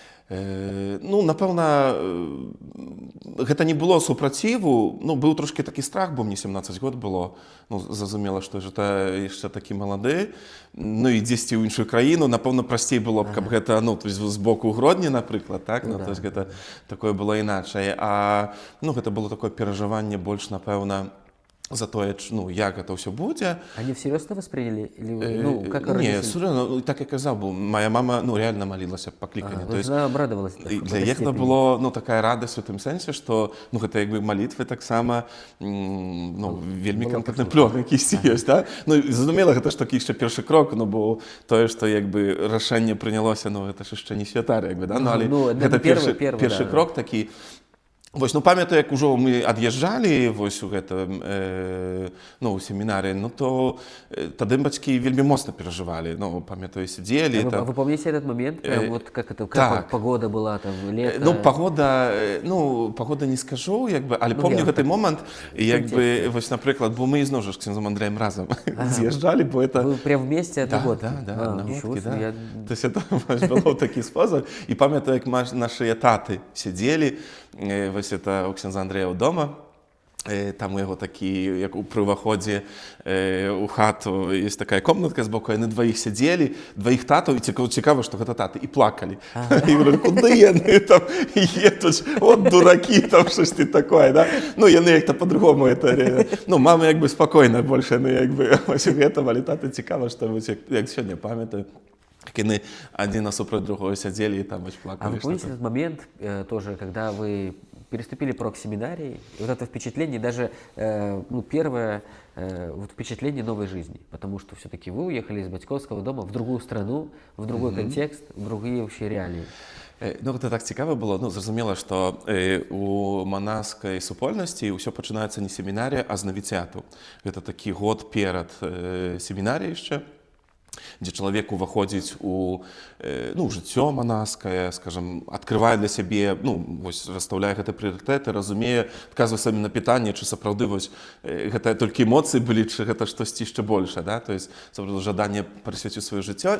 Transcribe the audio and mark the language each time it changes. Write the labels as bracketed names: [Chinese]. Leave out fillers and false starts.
[Belarusian] Ну, напэўна, гэта не было супраціву, ну, быў трошки такі страх, бо мне 17 год было, ну, зразумела, што гэта яшчэ такі малады, ну, і дзесьці ў іншую краіну, напэўна, прасцей было б, каб гэта, ну, то есть з боку Гродні, напрыклад, так, ну, то есть гэта такое было іначай, а, ну, гэта было такое перажыванне больш, напэўна, за тое, ну, як гэта ўсё будзе. [Russian] Они всерьез это восприняли? Или, ну, как [Belarusian] Не, [Russian] родители? [Belarusian] сур'ёзна, так я казаў, бо моя мама, ну, реально молилася па кліканні. [Russian] То есть она обрадовалась. [Belarusian] Для іх гэта было, ну, такая радасць у тым сэнсе, што, ну, гэта як бы малітвы таксама, ну, вельмі канкрэтны плён якісьці ёсць, да? Ну, зразумела, гэта ж такі яшчэ першы крок, ну, бо тое, што як бы рашэнне прынялося, ну, гэта ж яшчэ не святар, як бы, да? Ну, але гэта першы крок такі. Вось, ну, памятаю, як ужо мы ад'язджалі вось у гэтым, ну, у семінарі, ну, то тады бацькі вельмі моцна перажывалі, ну, памятаю, сидзелі. [Russian] А вы помните этот момент? Прям вот как это, как погода была там, лето? [Belarusian] Ну, погода не скажу, як бы, але помню гэты момант, як бы, вось, напрыклад, бо мы ізноў жа з ксёндзом Андрэем разам з'язджалі, бо это... [Russian] Вы прям вместе одногодки? Да, одногодки, да. [Belarusian] То есть это было такі спосаб, і памятаю, як нашыя таты сидзелі, вось это у ксёндза Андрэя дома, там у яго такі, як у пры ўваходзе у хату ёсць такая комнатка збоку, яны дваіх сядзелі, дваіх татаў, і цікава, што гэта таты, і плакалі. І говорю, куды яны там едуць, от дуракі, там штосьці такое, да? Ну, яны як-то по-другому, ну, мама як бы спакойна больш, яны як бы вось у гэтым, але таты цікава, што як сёння памятаю, [Russian] как они один насупротив другого сидели и там очень плакали. А вы помните этот момент тоже, когда вы переступили порог семинарии, и вот это впечатление, даже ну, первое вот впечатление новой жизни, потому что все-таки вы уехали из батьковского дома в другую страну, в другой контекст, в другие вообще реалии. [Belarusian] Ну, гэта так цікава было, ну, зразумела, што у манаскай супольнасці ўсё пачынаецца не семінарія, а з навіцяту. Гэта такі год перад семінаріяй яшчэ, дзе чалавек уваходзіць у, ну, жыццё манаскае, скажам, адкрывае для сябе, ну, вось, расстаўляе гэты прыярытэты, разумее, адказвае сабе на пытанне, чы сапраўды вось гэта толькі эмоцыі былі, чы гэта штосьці яшчэ большае, да, то есть сапраўды жаданне прысвяціць сваё жыццё.